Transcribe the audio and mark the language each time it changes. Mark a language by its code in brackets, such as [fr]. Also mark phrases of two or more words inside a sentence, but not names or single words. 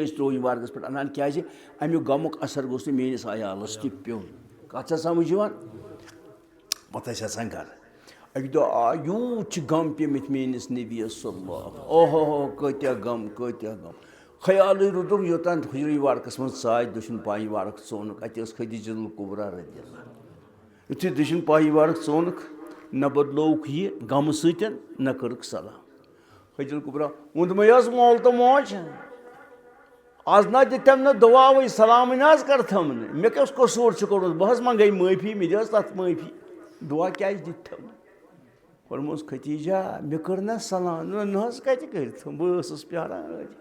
[ks] ٲسۍ روی مبارکَس پٮ۪ٹھ اَنان کیٛازِ اَمیُک غمُک اثر گوٚژھ نہٕ میٛٲنِس عیالَس تہِ پیوٚن کَتھ چھا سَمٕجھ یِوان پَتہٕ ٲسۍ اژان گرٕ اَکہِ دۄہ آ یوٗت چھِ غم پیٚمٕتۍ میٛٲنِس نبیَس [ar] صلی اللہ [ks] اوہو کۭتیاہ غم کۭتیاہ غم خیالٕے روٗدُکھ یوٚتانۍ حجرٕ مبارکَس منٛز ژاے دٔچھُن پایہِ مبارک ژوٚنُکھ اَتہِ ٲس خدیجہ الکبریٰ [ar] رضی اللہ [ks] یُتھُے دٔچھُن پایہِ مبارک ژوٚنُکھ نہ بدلووُکھ یہِ غمہٕ سۭتۍ نہ کٔرٕکھ سلام خدیجہ الکبریٰ اوٚنٛدمَے حظ مول تہٕ موج آز نہ دِتٮ۪م نہٕ دُعاوٕے سلامٕے نہ حظ کَرتھَم نہٕ مےٚ کیٛاہ قصوٗر چھُ کوٚرمُت بہٕ حظ منٛگَے معٲفی مےٚ دِ حظ تَتھ معٲفی دُعا کیٛازِ دِتھَم ووٚنمَس ختیٖجہ مےٚ کٔر نہ سلام نہ حظ کَتہِ کٔرِتھ بہٕ ٲسٕس پیاران